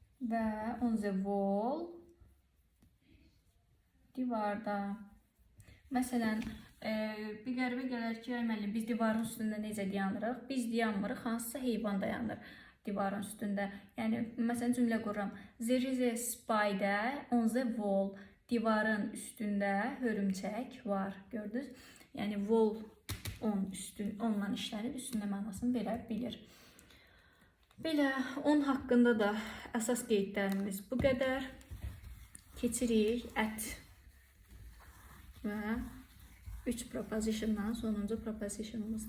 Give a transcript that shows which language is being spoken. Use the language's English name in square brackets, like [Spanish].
[English] Və on the wall, divarda. [Azerbaijani] Məsələn, bir qəribə gələr ki, müəllim, biz divarın üstündə necə dayanırıq? Biz dayanmırıq, hansısa heyvan dayanır divarın üstündə. Yəni, məsələn, cümlə qururam. [English] There is a spider on the wall. [Azerbaijani] Divarın üstündə hörümçək var. Gördünüz? Yəni, wall ondan işlənir, üstündə mənasını verə bilir. Belə, on haqqında da əsas qeydlərimiz bu qədər. Keçirik at və 3 propositiondan sonuncu propositionumuz.